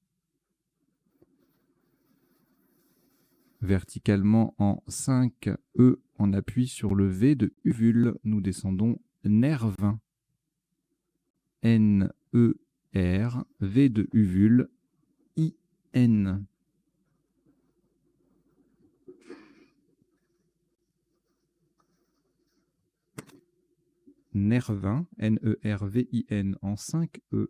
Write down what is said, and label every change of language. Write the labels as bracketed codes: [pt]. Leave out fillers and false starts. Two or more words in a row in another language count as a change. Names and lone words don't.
[fr] Verticalement en 5 E, on appuie sur le V de uvule. Nous descendons nerve. N, E, R, V de uvule, I, N. Nervin, N-E-R-V-I-N en 5 E.